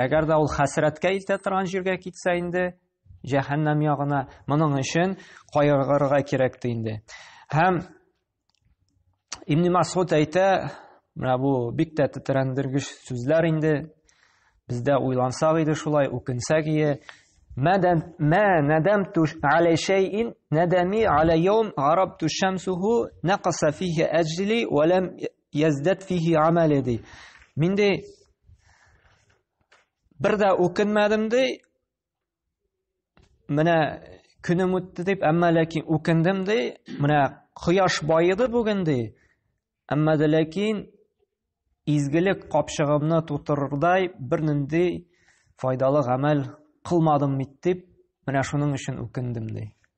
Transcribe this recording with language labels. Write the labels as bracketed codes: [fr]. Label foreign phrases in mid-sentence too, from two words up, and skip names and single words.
[tt] Әгәр дә ул хәсрәткә итә торган җиргә китсә инде, Җәһәннәм ягына. Моның өчен кайгырырга кирәк инде. Һәм Ибн Масгуд әйтә, менә бу бик тә тетрәндергеч сүзләр инде. Бездә уйлансак иде шулай, үкенсәк ие. [ar] ما ندمت على شيء ندمي على يوم غربت شمسه نقص فيه أجلي ولم يزدد فيه عملي دي. [tt] Мин дә бер дә үкенмәдем ди. Менә көнем үтте дип, әмма ләкин үкендем ди. Менә кояш байыды бүген ди. Әмма дә ләкин изгелек капчыгымны тутырырдай бер нинди файдалы гамәл кылмадым бит дип, менә шуның өчен үкендем ди.